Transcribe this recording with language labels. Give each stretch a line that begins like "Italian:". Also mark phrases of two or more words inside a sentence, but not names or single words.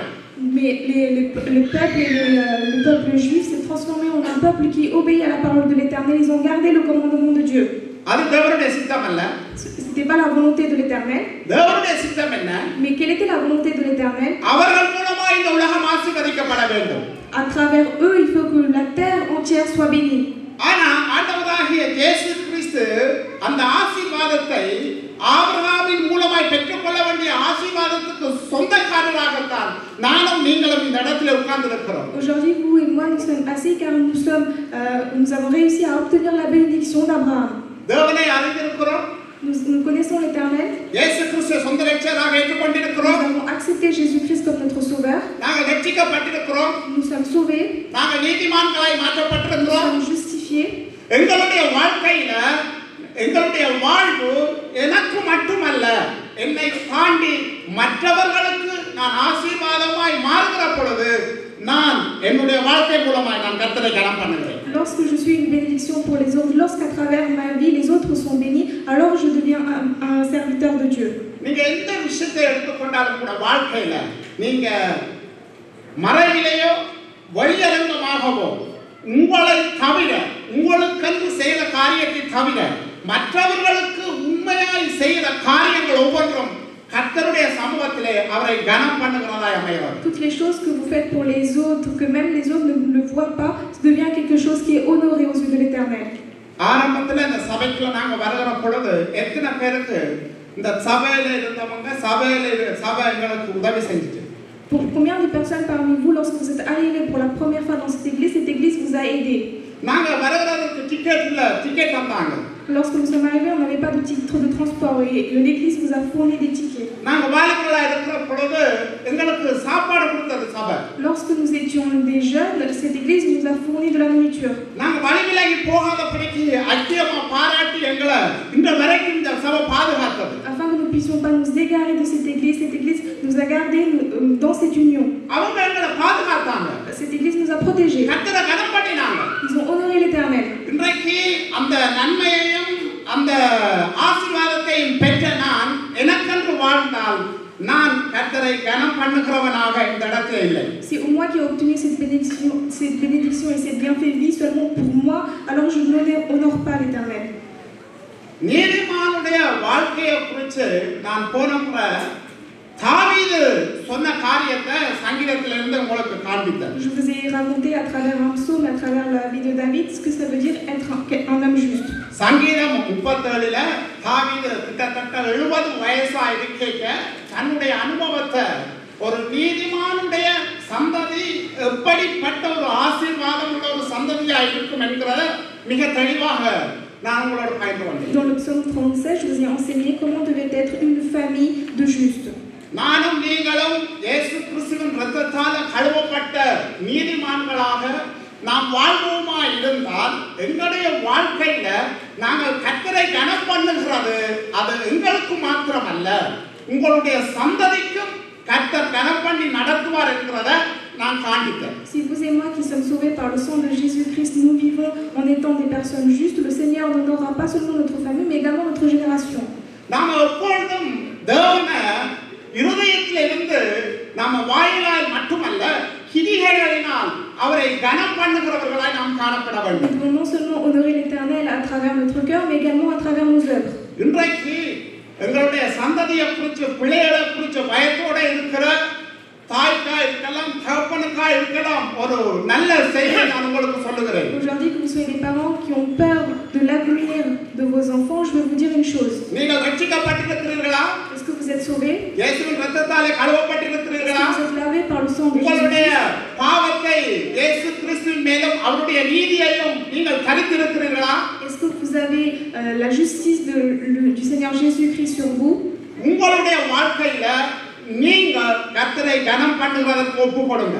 French: Mais le peuple juif s'est transformé en un peuple qui obéit à la parole de l'Éternel. Ils ont gardé le commandement de Dieu.
Tamil: அது தேவனுடைய சித்தம் அல்ல.
French: C'était pas la volonté de l'Éternel.
Tamil: தேவனுடைய சித்தம் என்ன?
French: Mais quelle était la volonté de l'Éternel?
Tamil: அவர்கள் மூலமா இந்த உலகம் ஆசீர்வதிக்கப்பட வேண்டும்.
French: À travers eux, il faut que la terre entière soit bénie.
Tamil: ஆனா ஆண்டவராகிய இயேசு கிறிஸ்து அந்த ஆசீர்வாதத்தை ஆபிரகாமின் மூலமாய் பெற்றுக்கொள்ள வேண்டிய ஆசீர்வாதத்துக்கு சொந்தக்காரராகத்தான் நானும் நீங்களும் இந்த இடத்துல உட்கார்ந்து இருக்கிறோம்.
French: Aujourd'hui, vous et moi, nous sommes assis car nous avons réussi à obtenir la bénédiction d'Abraham.
Tamil: தேவனை அறிந்திருக்கிறோம்.
French: Nous connaissons l'Éternel.
Tamil: இயேசு கிறிஸ்துவை சொந்த இரட்சகராக ஏற்றுக்கொண்டிருக்கிறோம்.
French: Nous avons accepté Jésus-Christ comme notre sauveur.
Tamil: நாங்கள் ரட்சிக்கப்பட்டிருக்கிறோம்.
French: Nous sommes sauvés.
Tamil: நாங்கள் நீதிமான்களாய்
French: Nous
Tamil: மாற்றப்பட்டிருக்கிறோம்.
French: sommes justifiés.
Tamil: எங்களுடைய வாழ்க்கையில எங்களுடைய வாழ்வு எனக்கு மட்டுமல்ல, என்னை தாண்டி மற்றவர்களுக்கு நான் ஆசீர்வாதமாய் மாறுகிற பொழுது நான் என்னுடைய வாழ்க்கை மூலமாய் நான் கர்த்தரை கனம் பண்ணுகிறேன்.
French: Lorsque je suis une bénédiction pour les autres, lorsqu'à travers ma vie les autres sont bénis, alors je deviens un serviteur de Dieu.
Tamil: நீங்க எந்த விஷயத்தை எடுத்துக்கொண்டாலும் கூட வாழ்க்கையில நீங்க மறைவிலேயோ வெளியரங்கமாகவோ உங்களை தவிர உங்களுக்கென்று செய்த காரியத்தை தவிர மற்றவர்களுக்கு உண்மையாய் செய்த காரியங்கள் ஒவ்வொன்றும் கர்த்தருடைய சமூகத்திலே அவரை கனம் பண்ணுகிறதாய் அமைகிறது.
French: Toutes les choses que vous faites pour les autres, que même les autres ne le voient pas, ça devient quelque chose qui est honoré aux yeux de l'Éternel.
Tamil: ஆரம்பத்துல இந்த சபைக்குள்ள நாங்க வருகிற பொழுது எத்தனை பேருக்கு இந்த சபையில இருந்தவங்க சபை எங்களுக்கு உதவி செஞ்சுச்சு?
French: Pour combien de personnes parmi vous, lorsque vous êtes arrivés pour la première fois dans cette église vous a aidé?
Tamil: நாங்க வருகிறதுக்கு டிக்கெட் தந்தாங்க.
French: Lorsque nous sommes arrivés, on n'avait pas de titre de transport et l'église nous a fourni des tickets.
Tamil: நாங்க வாலிபர்களா இருக்கிற பொழுது எங்களுக்கு சாப்பாடு கொடுத்தது சபை.
French: Lorsque nous étions des jeunes, cette église nous a fourni de la nourriture.
Tamil: நாங்க வழிவிலகி போகாதபடிக்கு ஐக்கியமா பாராட்டி எங்களை இந்த வரைக்கும் இந்த சபை பாதுகாத்தது.
French: Afin que nous ne puissions pas nous égarer de cette église nous a gardés dans cette union.
Tamil: அவங்க எங்களை பாதுகாத்தாங்க.
French: Cette église nous a protégés.
Tamil: கர்த்தரை கனம் பண்ணினாங்க.
French: Ils ont honoré l'Éternel.
Tamil: இன்றைக்கு அந்த நன்மையையும் அந்த ஆசீர்வாதத்தையும் பெற்ற நான் எனக்கென்று வாழ்ந்தால் நான் கர்த்தரை கனம் பண்ணுகிறவனாக இந்த இடத்துல இல்லை.
French: C'est moi qui ai obtenu cette bénédiction et cette bienfait vie seulement pour moi, alors je n'honore pas l'Éternel.
Tamil: நீதிமானுடைய வாழ்க்கையை குறித்து நான் போன முறை தாவீது சொன்ன காரியத்தை சங்கீதத்திலிருந்து உங்களுக்கு காண்பித்தேன்.
French: Je vous ai raconté à travers un psaume, à travers la vie de David, ce que ça veut dire être un homme juste.
Tamil: சங்கீதம் 37ல தாவீது கிட்டத்தட்ட 70 வயசா இருக்கைக்க தன்னுடைய அனுபவத்தை ஒரு நீதிமானுடைய சந்ததி எப்படிப்பட்ட ஒரு ஆசீர்வாதம் உள்ள ஒரு சந்ததியா இருக்கும் என்கிறத மிக தெளிவாக நான் உங்களோட பகிர்ந்து கொண்டேன்.
French: Dans le psaume 37, je vous ai enseigné comment devait être une famille de justes.
Tamil: நானும் நீங்களும் இயேசு கிறிஸ்துவின் இரத்தத்தால் கழுவப்பட்ட நீதிமான்களாக நாம் வாழ்வோமா இருந்தால் எங்களுடைய வாழ்க்கையில நாங்கள் கர்த்தரை கனம் பண்ணுகிறது அது எங்களுக்கு மாத்திரமல்ல, உங்களுடைய சந்ததிக்கும் கர்த்தர் கனம் பண்ணி நடத்துவார் என்கிறத நான் காண்பித்தேன்.
French: Si vous et moi qui sommes sauvés par le sang de Jésus-Christ, nous vivons en étant des personnes justes, le Seigneur n'honorera pas seulement notre famille, mais également notre génération.
Tamil: நாம் எப்பொழுதும் தேவனை இருதயத்திலிருந்து நாம வாயிலால் மட்டுமல்ல கிரிகைகளினால் அவரை கனம் பண்ணுகிறவர்களாய் நாம் காணப்பட வேண்டும்.
French: Nous devons non seulement honorer l'Éternel à travers notre cœur, mais également à travers nos œuvres.
Tamil: இன்றைக்கு எங்களுடைய சந்ததியை குறித்து பிள்ளைகளை குறித்து பயத்தோட இருக்கிற தாய்க்கா இருக்கலாம், தகப்பனுக்கா இருக்கலாம், ஒரு நல்ல செய்தியை நான் உங்களுக்கு சொல்லுகிறேன்.
French: Aujourd'hui, que vous soyez des parents qui ont peur de l'avenir de vos enfants, je veux vous dire une chose.
Tamil: நீங்கள் ரட்சிக்கப்பட்டிருக்கிறீர்களா?
French: Est-ce que vous êtes sauvés?
Tamil: இயேசுவின் இரத்தத்தாலே கழுவப்பட்டிருக்கிறீர்களா?
French: Est-ce que vous êtes lavés par le sang de
Tamil: உங்களுடைய
French: Jésus?
Tamil: பாவத்தை இயேசு கிறிஸ்துவின் மேலும் அவருடைய நீதியையும் நீங்கள் தரித்திருக்கிறீர்களா?
French: Est-ce que vous avez la justice du Seigneur Jésus-Christ sur vous?
Tamil: உங்களுடைய வாழ்க்கையில நீங்க கர்த்தரை கனம் பண்ணுவதற்கு ஒப்புக்கொடுங்க.